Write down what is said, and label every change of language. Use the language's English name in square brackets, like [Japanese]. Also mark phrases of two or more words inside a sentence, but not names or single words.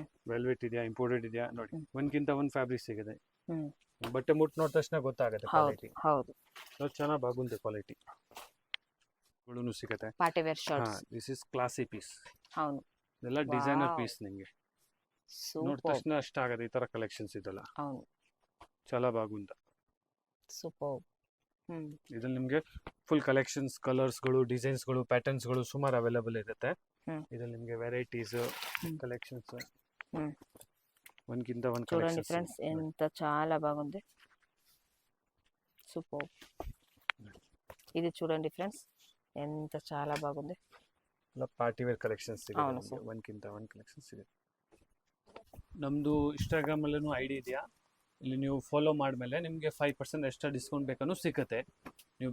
[Kannada] ವೆಲ್ವೆಟ್ ಇದೆಯಾ, ಇಂಪೋರ್ಟೆಡ್ ಇದೆಯಾ. ನೋಡಿ, ಒಂದ್ಕಿಂತ ಒಂದ್ ಫ್ಯಾಬ್ರಿಕ್ ಸಿಗುತ್ತೆ. ಹ್ಮ್. ಬಟ್ಟೆ ಮುಟ್ ನೋಡಿದ ತಕ್ಷಣ ಗೊತ್ತಾಗುತ್ತೆ ಹೌದು ಕ್ವಾಲಿಟಿ. ಹೌದು. ಚೆನ್ನಾಗಿ ಬಾಗುಂದೆ ಕ್ವಾಲಿಟಿ ಗಳು ಸಿಗುತ್ತೆ. [English] party wear shirts. this is classy piece. [Telugu] అవును. [Kannada] ಇದೆಲ್ಲ ಡಿಸೈನರ್ Wow. ಪೀಸ್. ನಿಮ್ಗೆ ನೋಡಿದ ಸೂಪರ್. ತಕ್ಷಣ ಅಷ್ಟ ಆಗತ್ತೆ ಈ ತರ ಕಲೆಕ್ಷನ್ಸ್ ಇದೆಲ್ಲ. [Telugu] అవును. చాలా ಬಾಗುಂತ. [Kannada] ಸೂಪರ್. ಹ್ಮ್. ಇದ್ರಲ್ಲಿ ನಿಮ್ಗೆ [English] full collections, [Kannada] ಕಲರ್ಸ್ ಗಳು, ಡಿಸೈನ್ಸ್ ಗಳು, ಪ್ಯಾಟರ್ನ್ಸ್ ಗಳು ಸುಮಾರು ಅವೈಲೇಬಲ್ ಇರುತ್ತೆ. ಹ್ಮ್. ಇದ್ರಲ್ಲಿ ನಿಮ್ಗೆ ವೆರೈಟೀಸ್, ಹ್ಮ್. ಕಲೆಕ್ಷನ್ಸ್ ಹ್ಮ್. ಒಂದ್ಕಿಂತ ಒಂದ್ [Telugu] చూడండి [Kannada] ಕಲೆಕ್ಷನ್ಸ್. [Telugu] ఫ్రెండ్స్ ఎంత చాలా బాగుంది. సూపర్. ఇది చూడండి ఫ్రెండ్స్ ఎంత చాలా బాగుంది. [English] party wear collections [Telugu] అవును [Kannada] ಸಿಗುತ್ತೆ. sir. ಒಂದ್ಕಿಂತ ಒಂದ್ ಕಲೆಕ್ಷನ್ ಸಿಗುತ್ತೆ. ನಮ್ದು ಇನ್ಸ್ಟಾಗ್ರಾಮ್ ಅಲ್ಲೂ ಐಡಿ ಇದೆಯಾ, ಇಲ್ಲಿ ನೀವು ಫಾಲೋ ಮಾಡಿದ್ಮೇಲೆ ನಿಮಗೆ 5% [English] extra discount [Kannada] ಬೇಕಾನು ಸಿಗುತ್ತೆ. ನೀವು